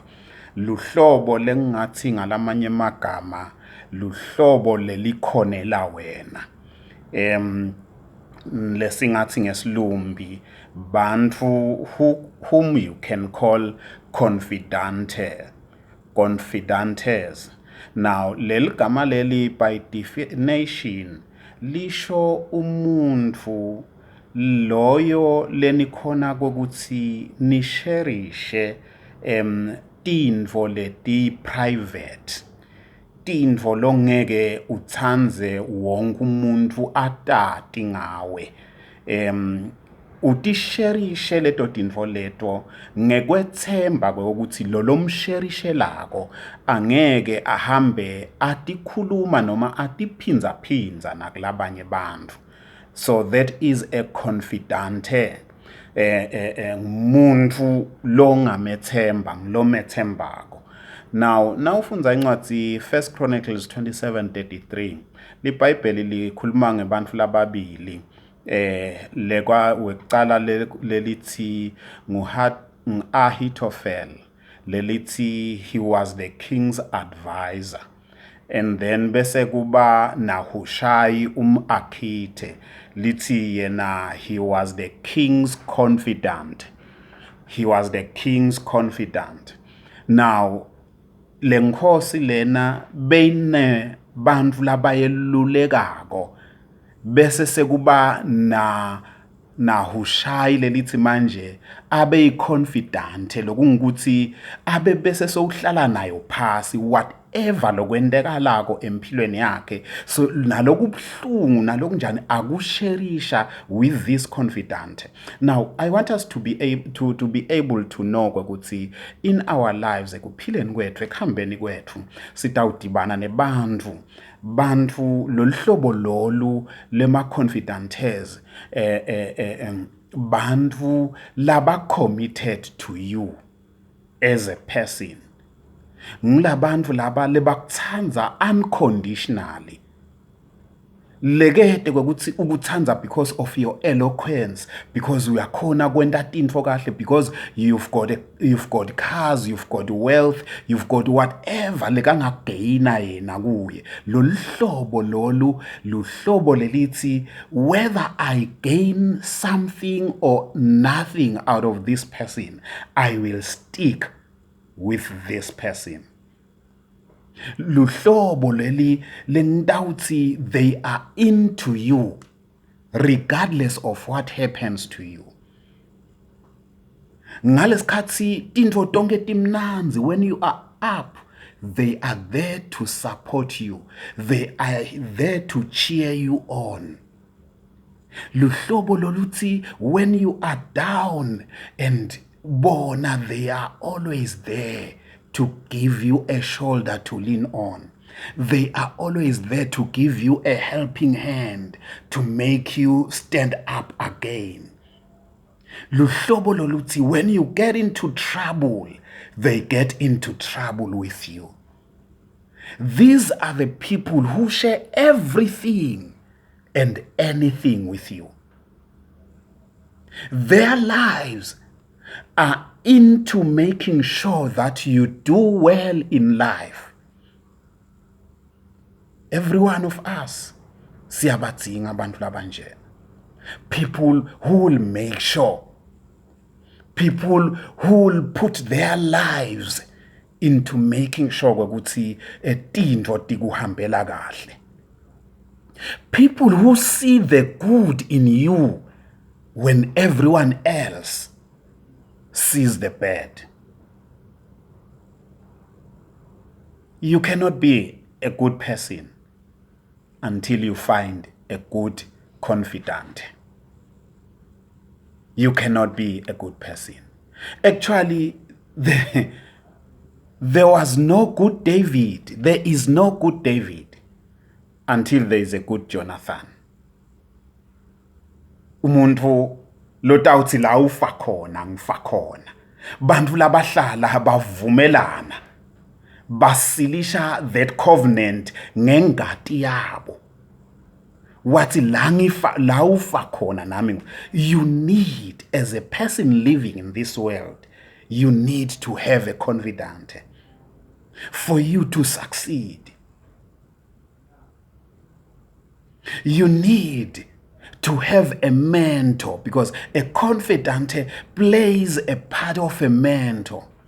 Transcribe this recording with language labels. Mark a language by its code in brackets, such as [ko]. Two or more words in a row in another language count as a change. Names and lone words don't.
[ss] Luhlobo lengathi ngalamanye amagama luhlobo lelikhonela wena. Lesingathi ngesilumbi bantfu [en] whom you can call confidantes. [ss] Now leli gama leli [en] by definition [ss] lisho umuntu loyo lenikhona kokuthi nisherishe tintfo leti private, tintfo longeke utsanze wonke umuntu atati ngawe. Utisherishe leto tintfo leto ngekwetsemba kokuthi lo msherishe lako angeke ahambe atikhuluma noma atiphindza nakulabanye bantfu. [en] So that is a confidante. [ss] Ngumuntu longamethemba ngilomethembako. Now nawufundza incwadzi 1 Chronicles 27:33 libhayibheli likhuluma ngebantfu lababili lekwa wekucala lelithi Ahitophel lelithi [en] he was the king's advisor, and then [ss] bese kuba Nahushai Akhite lithi yena [en] he was the king's confidant. He was the king's confidant. [ss] Now lenkhosi lena beyine bantfu labayelulekako bese sekuba Nahushai lelithi manje abe confident lokungikuthi abe bese sowuhlala nayo phasi whatever lokwendekalako empilweni yakhe, so nalokubhlungu nalokunjani akusherisha [en] with this confidant. Now I want us to be able to know ukuthi in our lives [ss] ekuphileni kwethu ekuhambeni kwethu sitawudibana bantu loluhlobo lolu lema [en] confidantes [ss] bantu laba [en] committed to you as a person. [ss] Ngilabantu laba lebakuthanda unconditionally. Legede kwekuthi ukuthanza [en] because of your eloquence, because [ss] uyakhona kwenta tintfo kahle, [en] because you've got cars, you've got wealth, you've got whatever [ss] lekangagaina yena kuye. Loluhlobo lolu luhlobo lelithi [en] whether I gain something or nothing out of this person, I will stick with this person. [ss] Luhlobo leli lengitawuthi [en] they are into you regardless of what happens to you. [ss] Ngalesikhathi tintfo tonke timnanzi, [en] when you are up, they are there to support you. They are there to cheer you on. [ss] Luhlobo loluthi [en] when you are down, and bona they are always there to give you a shoulder to lean on. They are always there to give you a helping hand to make you stand up again. [ss] Luhlobo loluthi [en] when you get into trouble, they get into trouble with you. These are the people who share everything and anything with you. Their lives are into making sure that you do well in life. Every one of us, [ss] siyabadzinga abantu labanje. [en] People who will make sure, people who will put their lives into making sure [ss] ukuthi tintfo tikuhambela kahle. [en] People who see the good in you when everyone else sees the bad. You cannot be a good person until you find a good confidant. You cannot be a good person. Actually, there was no good David. There is no good David until there is a good Jonathan. [ss] Umuntu lotawuthi la ufa khona ngifa khona. Bantu labahlala bavumelana. Basilisha [en] that covenant [ss] ngengati yabo. Wathi la ufa khona nami. [en] You need, as a person living in this world, you need to have a confidant for you to succeed. You need to have a mentor, because a confidant plays a part of a mentor.